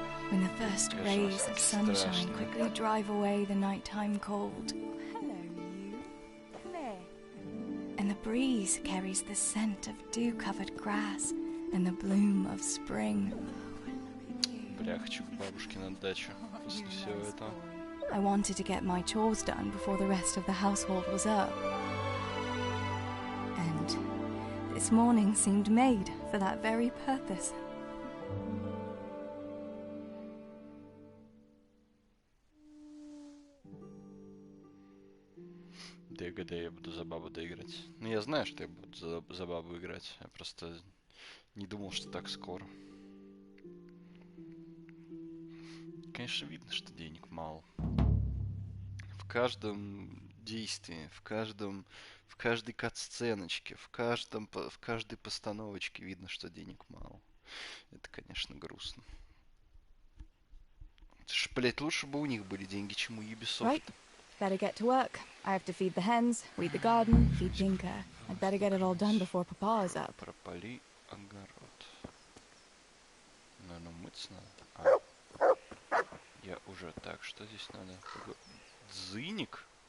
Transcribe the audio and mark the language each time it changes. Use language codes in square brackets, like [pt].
[en] When the first rays of sunshine quickly drive away the nighttime cold. Hello, you. Come here. And the breeze carries the scent of dew-covered grass and the bloom of spring. [ru] Бля, хочу к бабушке на дачу после всего этого. [en] I wanted to get my chores done before the rest of the household was up. And this morning seemed made for that very purpose. [ru] ДГД я буду за бабу доиграть. Ну, я знаю, что я буду за бабу играть. Я просто не думал, что так скоро. Конечно, видно, что денег мало. В каждом действии, в каждой кат-сценочке, в каждой постановочке видно, что денег мало. Это, конечно, грустно. Это ж, блять, лучше бы у них были деньги, чем у Ubisoft. [en] Right. Better get to work. I have to feed the hens, weed the garden, feed Tinker. I'd better get it all done before Papa is up. [ru] Пропали огород. Наверное, мыться надо. Я уже так, что здесь надо? Дзыник?